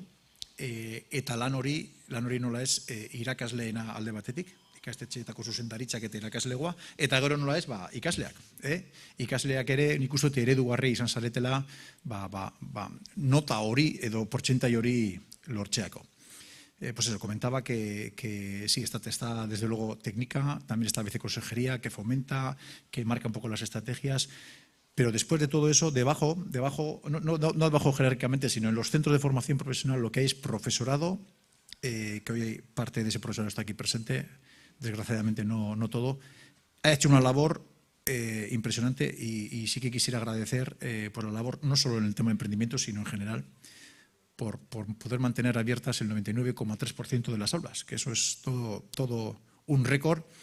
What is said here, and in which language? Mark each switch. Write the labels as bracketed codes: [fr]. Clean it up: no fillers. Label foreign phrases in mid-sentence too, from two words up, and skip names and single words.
[eu] Eta lan hori nola ez irakasleena alde batetik, ikastetxeetako zuzendaritzak eta irakaslegoa, eta gero nola ez ikasleak. Ikasleak ere nik uste eredugarri izan zaretela nota hori edo portzentai hori lortzeako. [es] Pues eso, comentaba que sí, está desde luego técnica, también está viceconsejería que fomenta, que marca un poco las estrategias, pero después de todo eso, debajo, no debajo jerárquicamente, sino en los centros de formación profesional lo que hay es profesorado, que hoy parte de ese profesorado está aquí presente, desgraciadamente no todo, ha hecho una labor impresionante y sí que quisiera agradecer por la labor, no solo en el tema de emprendimiento, sino en general, por poder mantener abiertas el 99,3% de las aulas, que eso es todo un récord.